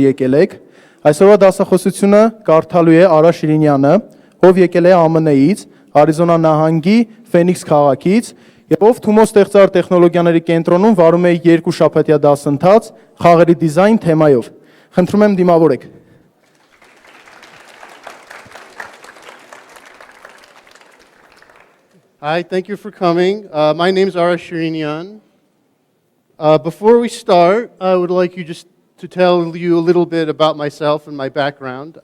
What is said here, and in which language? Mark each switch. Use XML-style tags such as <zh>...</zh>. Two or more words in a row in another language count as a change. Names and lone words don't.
<hy>եկել եք։ Այսօրվա դասախոսությունը կարդալու է Արա Շիրինյանը, ով եկել է ԱՄՆ-ից, Արիզոնա նահանգի Ֆենիքս քաղաքից, եւ ով TUMO ստեղծարար տեխնոլոգիաների կենտրոնում վարում է 2 շաբաթյա դասընթաց խաղերի դիզայն թեմայով։ Խնդրում եմ դիմավորեք։</hy> <en>Hi, thank you for coming. My name is Ara Shirinyan. Before we start, I would like to tell you a little bit about myself and my background.</en>